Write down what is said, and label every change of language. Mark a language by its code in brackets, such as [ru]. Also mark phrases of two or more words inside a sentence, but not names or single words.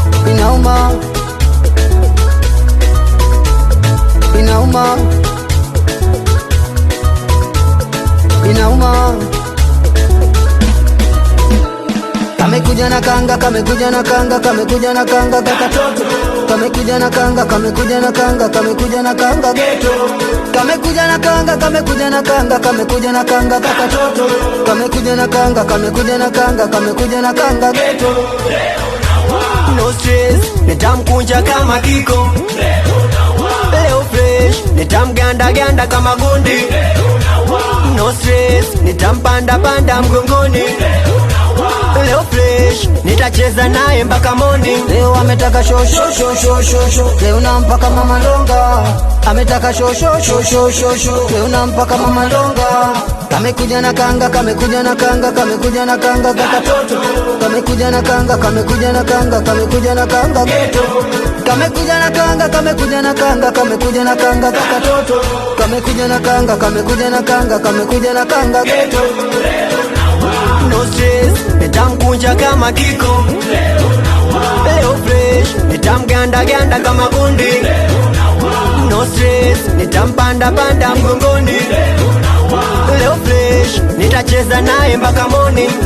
[sw] Inauma. Inauma. Inauma. Kamekuja na kanga, kamekuja na kanga, kamekuja na kanga, kaka toto. Kamekuja na kanga, kamekuja na kanga, kamekuja na kanga, geto. Kamekuja na kanga, kamekuja na kanga, kamekuja na kanga, kaka toto. Kamekuja na kanga, kamekuja na kanga, kamekuja na kanga, geto. [en] No stress, [sw] nitamkunja kama kiko. Leo fresh, nitamganda ganda kama gundi. [en] No stress, [sw] nitampanda panda mgongoni. Leo fresh, nitacheza naye mpaka morning. Leo ametaka sho, sho, sho, sho, sho, sho. Leo nampa kama malonga. Ametaka sho, sho, sho, sho, sho, sho. Leo nampa kama malonga. Kamekuja na kanga, kamekuja na kanga, kamekuja na kanga, kaka toto. Kamekuja na kanga, kamekuja na kanga, kamekuja na kanga, geto. Kamekuja na kanga, kamekuja na kanga, kamekuja na kanga, kaka toto. Kamekuja na kanga, kamekuja na kanga, kamekuja na kanga, geto. [en] No stress, [sw] nitamkunja kama kiko. Leo fresh, nitamganda ganda kama gundi. [en] No stress, [sw] nitampanda panda mgongoni. Leo fresh, nitacheza naye mpaka morning.